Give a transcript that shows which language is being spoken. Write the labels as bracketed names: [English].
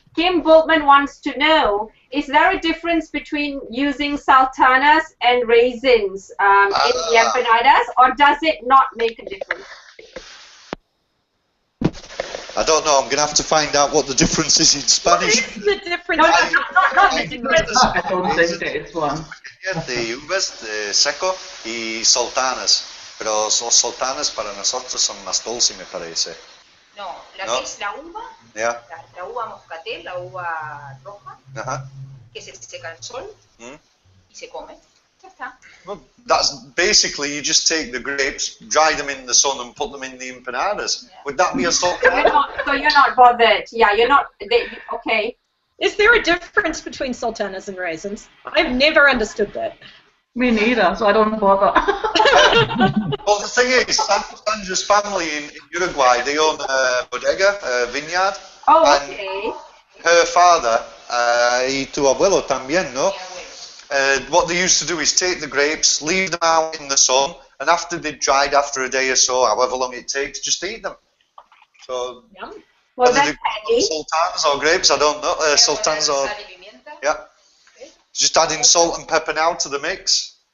[English] Kim Bultman wants to know, is there a difference between using sultanas and raisins in the empanadas, or does it not make a difference? I don't know, I'm going to have to find out what the difference is in What Spanish. is the difference? No, not the difference. I don't think there is one. [Spanish] De uvas, de seco y sultanas. Pero los sultanas para nosotros son más dulces, me parece. No, la No. que es la uva, [English] Yeah. [Spanish] la uva moscatel, la uva roja, Uh-huh. que se seca al sol Mm. y se come. Ya está. [English] Well, that's basically, you just take the grapes, dry them in the sun and put them in the empanadas. Yeah. Would that be a sultana? So you're not bothered. Yeah, you're not. Okay. Is there a difference between sultanas and raisins? I've never understood that. Me neither, so I don't bother. Well, the thing is, Sandra's family in Uruguay, they own a bodega, a vineyard. Oh, And okay. her father, [Spanish] y tu abuelo también, no? Mi abuelo. [English] What they used to do is take the grapes, leave them out in the sun, and after they've dried after a day or so, however long it takes, just eat them. So, Yum. Well, whether that's they've got handy. sultanas or grapes, I don't know. [Spanish] Voy a poner [English] Sultanas or, [Spanish] sal y pimienta. [English] yeah. Just adding salt and pepper now to the mix.